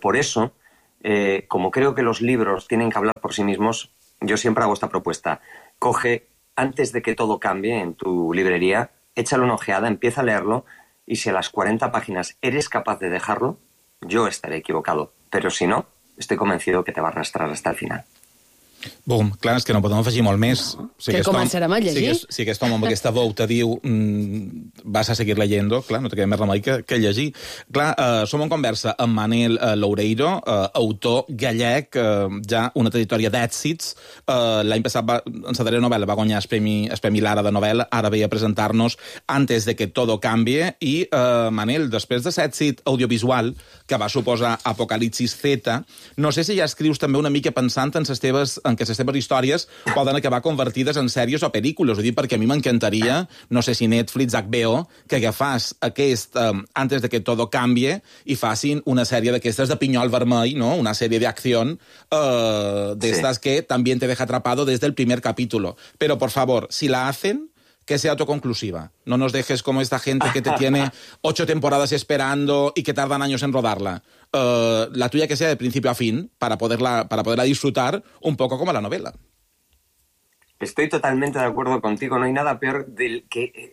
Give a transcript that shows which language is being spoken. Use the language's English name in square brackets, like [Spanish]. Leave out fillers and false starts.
[Spanish] Por eso, como creo que los libros tienen que hablar por sí mismos, yo siempre hago esta propuesta. Coge, antes de que todo cambie en tu librería, échale una ojeada, empieza a leerlo, y si a las 40 páginas eres capaz de dejarlo, yo estaré equivocado. Pero si no, estoy convencido que te va a arrastrar hasta el final. [Catalan] Bum, clar, és que no podem afegir molt més. No. Si que començarem a llegir. Si aquest home amb aquesta veu te diu [Spanish] vas a seguir leyendo, [Catalan] clar, no te queda més remei que llegir. Clar, som en conversa amb Manel Loureiro, autor gallec, ja una trajectòria d'èxits. L'any passat en sa darrera novel·la va guanyar el premi Lara de novel·la, ara ve a presentar-nos Antes de que todo cambie. I, Manel, després de l'èxit audiovisual que va suposar Apocalipsis Z, no sé si ja escrius també una mica pensant en les teves en què les teves històries poden acabar convertides en sèries o pel·lícules. Ho dic perquè a mi m'encantaria, no sé si Netflix, HBO, que agafàs aquest Antes de que todo cambie i facin una sèrie d'aquestes de pinyol vermell, no? Una sèrie d'acció d'estes sí. Que també [Spanish] te deja atrapado [Catalan] des del primer capítol. Però, per favor, [Spanish] si la hacen, que sea autoconclusiva. No nos dejes como esta gente que te tiene 8 temporadas esperando y que tardan años en rodarla. La tuya que sea de principio a fin para poderla disfrutar un poco como la novela. Estoy totalmente de acuerdo contigo. No hay nada peor del que...